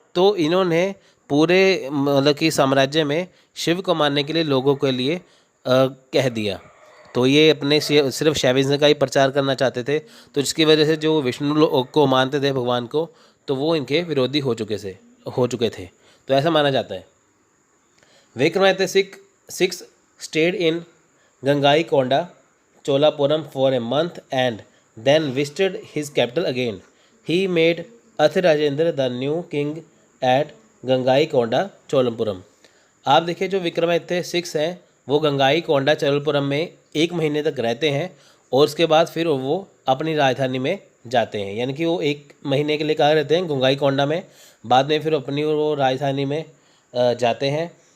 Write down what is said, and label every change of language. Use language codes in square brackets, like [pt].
[hi] तो इन्होंने पूरे मतलब कि साम्राज्य में शिव को मानने के लिए लोगों के लिए कह दिया। तो ये अपने सिर्फ शैविज़्म का ही प्रचार करना चाहते थे, तो जिसकी वजह से जो विष्णु को मानते थे भगवान को, तो वो इनके विरोधी हो चुके थे। तो ऐसा माना जाता है। [en] Vikramaditya six stayed in Gangaikonda Cholapuram for a month and then visited his capital again. He made Athirajendra the new king at Gangaikonda Cholapuram. [hi] आप देखिए, जो विक्रमादित्य सिक्स हैं वो गंगाईकोंडा चोलपुरम में 1 महीने तक रहते हैं और उसके बाद फिर वो अपनी राजधानी में जाते हैं। यानी कि वो 1 महीने के लिए कहाँ रहते हैं, गंगाईकोंडा में, बाद में फिर अपनी वो राजधानी में जाते हैं।